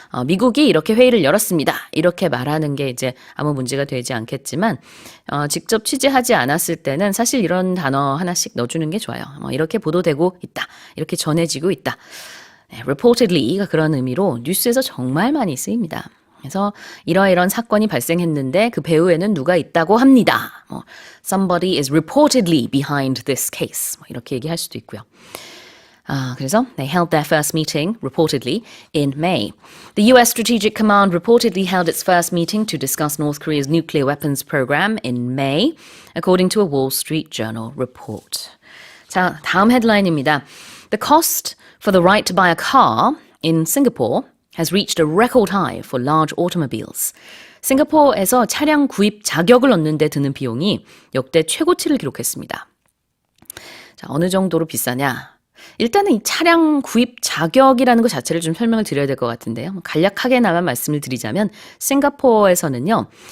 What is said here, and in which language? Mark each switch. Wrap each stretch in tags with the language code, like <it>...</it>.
<ko>미국이 이렇게 회의를 열었습니다. 이렇게 말하는 게 이제 아무 문제가 되지 않겠지만 직접 취재하지 않았을 때는 사실 이런 단어 하나씩 넣어주는 게 좋아요. 이렇게 보도되고 있다. 이렇게 전해지고 있다. reportedly가 그런 의미로 뉴스에서 정말 많이 쓰입니다. 그래서 이러이런 사건이 발생했는데 그 배후에는 누가 있다고 합니다.</ko> <en>Somebody is reportedly behind this case.</en> <ko>이렇게 얘기할 수도 있고요. 그래서</ko> <en>they held their first meeting, reportedly, in May. The US Strategic Command reportedly held its first meeting to discuss North Korea's nuclear weapons program in May, according to a Wall Street Journal report.</en> <ko>자, 다음 헤드라인입니다.</ko> <en>The cost for the right to buy a car in Singapore has reached a record high for large automobiles.</en> <ko>싱가포르에서 차량 구입 자격을 얻는 데 드는 비용이 역대 최고치를 기록했습니다. 자, 어느 정도로 비싸냐? 일단은 이 차량 구입 자격이라는 것 자체를 좀 설명을 드려야 될 것 같은데요. 간략하게나마 말씀을 드리자면 싱가포르에서는요.</ko>